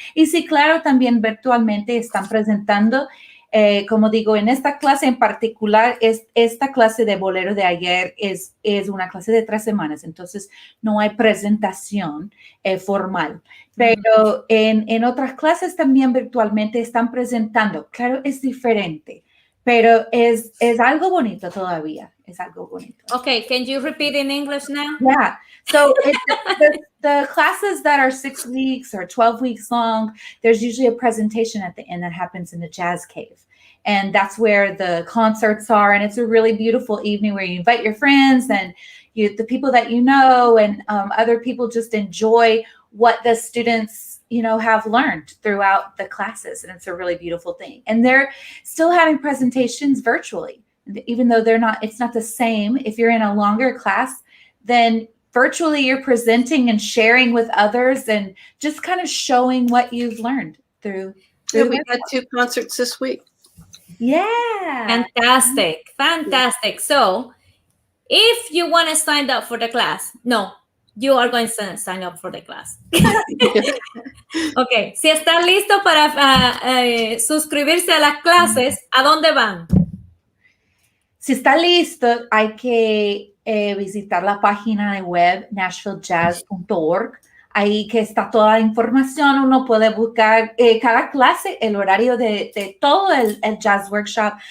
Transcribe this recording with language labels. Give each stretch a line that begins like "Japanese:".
Spanish: Y sí, claro, también virtualmente están presentando, como digo, en esta clase en particular, esta clase de bolero de ayer es una clase de 3 semanas, entonces no hay presentación formal. Pero en otras clases también virtualmente están presentando. Claro, es diferente, pero es algo bonito todavía. Es algo bonito.
English: Okay, can you repeat in English now? Yeah. So the classes that are 6 weeks or 12 weeks long, there's usually a presentation at the end that happens in the Jazz Cave. And that's where the concerts are. And it's a really beautiful evening where you invite your friends and the people that you know and other people just enjoy what the students, have learned throughout the classes. And it's a really beautiful thing. And they're still having presentations virtually, even though it's not the same. If you're in a longer class, then virtually you're presenting and sharing with others and just kind of showing what you've learned through. We had 2 concerts this week. Yeah. Fantastic. So if you want to sign up for the class, you are going to sign up for the class. Okay.
Spanish: Si están listos para suscribirse a las clases, ¿a dónde van? Si está listo, hay que visitar la página de web nashvilljazz.org. Ahí que está toda la información. Uno puede buscar cada clase, el horario de todo el Jazz Workshop.